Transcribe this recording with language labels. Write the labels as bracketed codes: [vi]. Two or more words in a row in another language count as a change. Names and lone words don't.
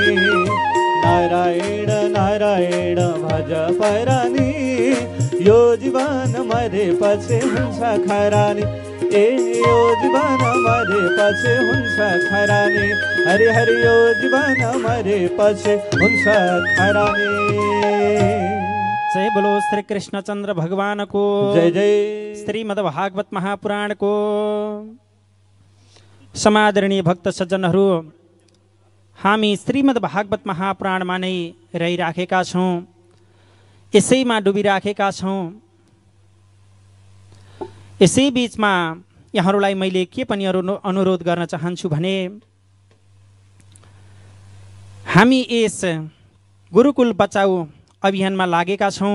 [ne] नारायण नारायण भज परानी, यो जीवन मरेपछि हुन्छ खरानी। ए यो जीवन मरेपछि हुन्छ खरानी, हरि हरि यो जीवन मरेपछि हुन्छ खरानी। [hi] जय बोलो श्री कृष्णचंद्र भगवान को जय जय। श्रीमद् भागवत महापुराण को। [ne] समादरणीय भक्त सज्जनहरू, हामी श्रीमद् भागवत महापुराणमा नै रहिराखेका छौँ, यसैमा डुबिराखेका छौँ। यसै बीचमा यहाँहरूलाई मैले के पनि अनुरोध गर्न चाहन्छु भने, हामी यस गुरुकुल बचाऊ अभियानमा लागेका छौँ।